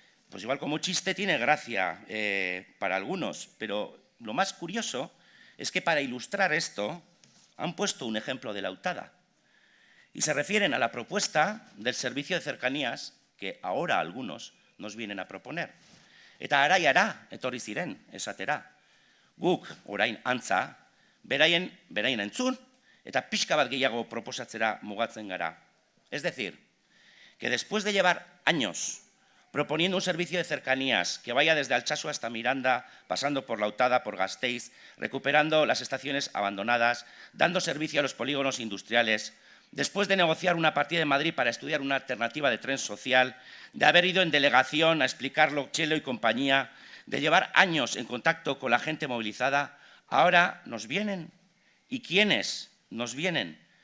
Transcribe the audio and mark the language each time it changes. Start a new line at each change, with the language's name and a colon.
Spanish: Pues igual como chiste tiene gracia para algunos, pero lo más curioso es que para ilustrar esto han puesto un ejemplo de Lautada y se refieren a la propuesta del servicio de cercanías que ahora algunos nos vienen a proponer.
Basque: Eta araiara etorri ziren esatera. Guk orain antza, beraien entzun eta pixka bat gehiago proposatzera mugatzen gara.
Spanish: Es decir, que después de llevar años proponiendo un servicio de cercanías que vaya desde Altsasu hasta Miranda, pasando por Lautada, por Gasteiz, recuperando las estaciones abandonadas, dando servicio a los polígonos industriales, después de negociar una partida en Madrid para estudiar una alternativa de tren social, de haber ido en delegación a explicarlo Txelo y compañía, de llevar años en contacto con la gente movilizada, ahora nos vienen. ¿Y quiénes nos vienen?